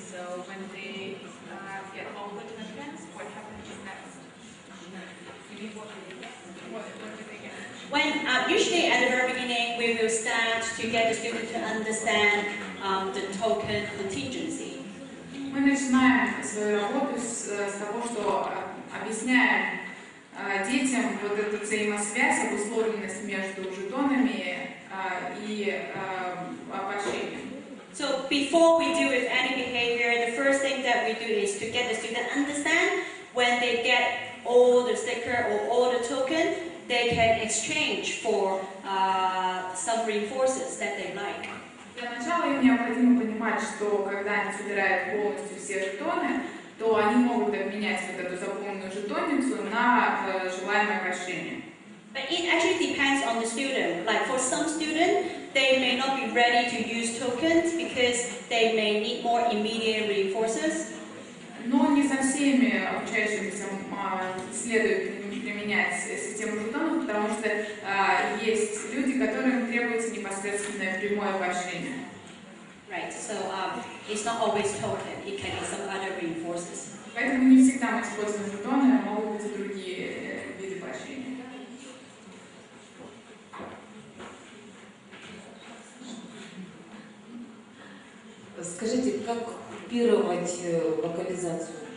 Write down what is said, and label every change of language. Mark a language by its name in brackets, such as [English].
[English] So when they get all the tokens, what happens next? What do they get? When usually at the very beginning, we will start to get the student to understand the token contingency. [Russian] Мы начинаем свою работу с того, что объясняем детям вот эту взаимосвязь, обусловленность между жетонами и поощрением. [English] So before we deal with any behavior, the first thing that we do is to get the student understand when they get all the sticker or all the token, they can exchange for some reinforcers that they like. [Russian] Для начала им необходимо понимать, что когда они собирают полностью все жетоны, то они могут обменять вот эту заполненную жетонницу на желаемое поощрение. [English] But it actually depends on the student. Like for some students, they may not be ready to use tokens because they may need more immediate reinforcers. [Russian] Но не со всеми обучающимися следует применять систему жетонов, потому что есть люди, которым требуется непосредственное прямое поощрение. [English] Right, so it's not always token, it can be some other reinforcers. [Russian] Поэтому не всегда мы используем жетоны, а могут быть и другие виды поощрения. Скажите, как купировать вокализацию?